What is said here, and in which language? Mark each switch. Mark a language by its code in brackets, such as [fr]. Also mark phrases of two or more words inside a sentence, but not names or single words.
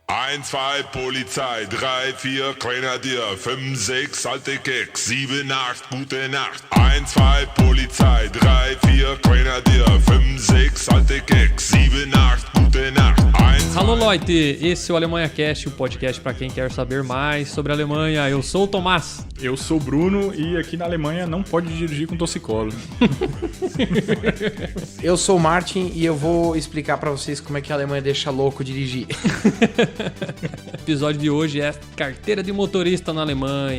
[de] 1, 2, Polizei, 3, 4, Grenadier, 5, 6, alte Keks, 7, 8, gute Nacht. 1, 2, Polizei, 3, 4, Grenadier, 5, 6, alte Keks, 7, 8, gute Nacht. [pt] Alô, Leute! Esse é o Alemanha Cast, o podcast para quem quer saber mais sobre a Alemanha. Eu sou o Tomás. Eu sou o Bruno e aqui na Alemanha não pode dirigir com torcicolo. Eu sou o Martin e eu vou explicar pra vocês como é que a Alemanha deixa louco dirigir. O episódio de hoje é carteira de motorista na Alemanha.